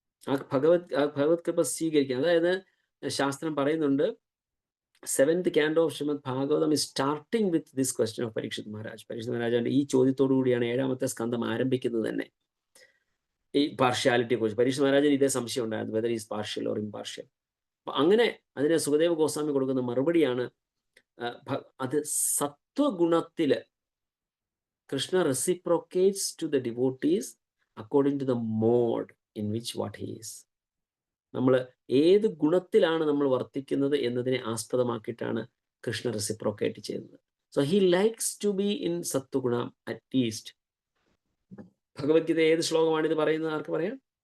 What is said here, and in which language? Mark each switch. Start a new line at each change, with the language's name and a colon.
Malayalam: ആ ഭഗവത് കൃപ സ്വീകരിക്കാൻ, അതായത് ശാസ്ത്രം പറയുന്നുണ്ട്,
English: 7th canto of Shrimad Bhagavatam is starting with this question of Parikshit Maharaj.
Malayalam: Parikshit മഹാരാജാന്റെ ഈ ചോദ്യത്തോടു കൂടിയാണ് 7ാമത്തെ സ്കന്ധം ആരംഭിക്കുന്നത് തന്നെ, ഈ പാർഷ്യാലിറ്റിയെ കുറിച്ച്. പരീക്ഷിത് മഹാരാജന് ഇതേ സംശയം ഉണ്ടായിരുന്നു,
English: Whether is partial or impartial.
Malayalam: അപ്പൊ അങ്ങനെ അതിന് സുഖദേവ ഗോസ്വാമി കൊടുക്കുന്ന മറുപടിയാണ്, അത് സത്വഗുണത്തില് Krishna
English: reciprocates to the devotees according to the mode in which what he is.
Malayalam: നമ്മൾ ഏത് ഗുണത്തിലാണ് നമ്മൾ വർത്തിക്കുന്നത് എന്നതിനെ ആസ്പദമാക്കിയിട്ടാണ് കൃഷ്ണ റെസിപ്രോക്കേറ്റ് ചെയ്യുന്നത്.
English: So he likes to be in sattvaguna at least.
Malayalam: Bhagavad Gita ഏത് ശ്ലോകമാണ് ഇത് പറയുന്നത്? ആർക്ക് പറയാം?